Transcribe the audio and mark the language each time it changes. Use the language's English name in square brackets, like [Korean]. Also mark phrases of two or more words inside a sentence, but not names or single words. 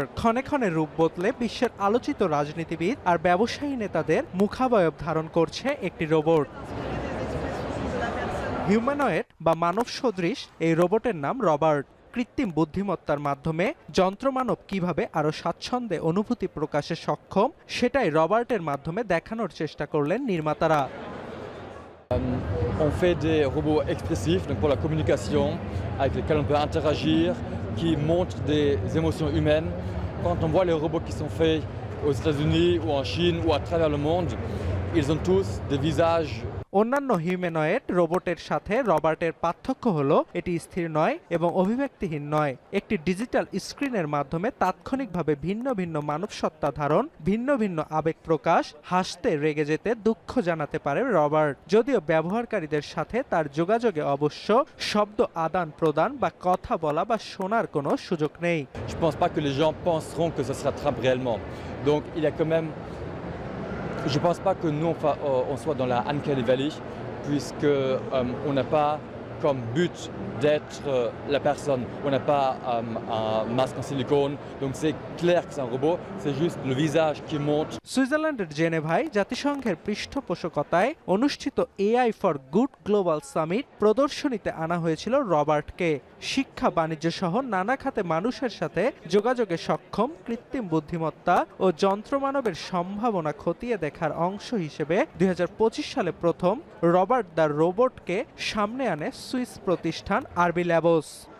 [Bangla] ক্ষণে ক্ষণে রূপ বদলে বিশ্বের আলোচিত রাজনীতিবিদ আর ব্যবসায়ী নেতাদের মুখাবয়ব ধারণ করছে একটি রোবট। হিউম্যানয়েড বা মানব সদৃশ এই রোবটের নাম রবার্ট। কৃত্রিম বুদ্ধিমত্তার মাধ্যমে যন্ত্রমানব কিভাবে আরো স্বাচ্ছন্দ্যে অনুভূতি প্রকাশে সক্ষম, সেটাই রবার্টের মাধ্যমে দেখানোর চেষ্টা করলেন নির্মাতারা। [French] On fait des robots expressifs, donc pour la communication, avec lesquels on peut interagir, qui montrent des émotions humaines. Quand on voit les robots qui sont faits aux États-Unis ou en Chine ou à travers le monde, ils ont tous des visages. [Bangla] অন্যান্য হিউম্যানয়েড রোবটের সাথে রবার্টের পার্থক্য হলো এটি স্থির নয় এবং অভিব্যক্তিহীন নয়। একটি ডিজিটাল স্ক্রিনের মাধ্যমে তাৎক্ষণিকভাবে ভিন্ন ভিন্ন মানব সত্তা ধারণ, ভিন্ন ভিন্ন আবেগ প্রকাশ, হাসতে, রেগে যেতে, দুঃখ জানাতে পারে রবার্ট। যদিও ব্যবহারকারীদের সাথে তার যোগাযোগে অবশ্য শব্দ আদান প্রদান বা কথা বলা বা শোনার কোনো সুযোগ নেই। [French] Je pense pas que les gens penseront que ça se rattrape réellement. Donc il y a quand même. Je ne pense pas que nous on soit dans la [English] Uncanny Valley, [French] puisque on n'a pas comme but d'être la personne. On n'a pas un masque en silicone, donc c'est clair que c'est un robot, c'est juste le visage qui montre. [Bangla] সুইজারল্যান্ডের জেনেভায় জাতিসংঘের পৃষ্ঠপোষকতায় অনুষ্ঠিত এআই ফর গুড গ্লোবাল সামিট প্রদর্শনীতে আনা হয়েছিল রবার্টকে। শিক্ষা, বাণিজ্য সহ নানা খাতে মানুষের সাথে যোগাযোগে সক্ষম কৃত্রিম বুদ্ধিমত্তা ও যন্ত্রমানবের সম্ভাবনা খতিয়ে দেখার অংশ হিসেবে 2025 সালে প্রথম রবার্ট দ্য রোবটকে সামনে আনে সুইস প্রতিষ্ঠান আরবি ল্যাবস।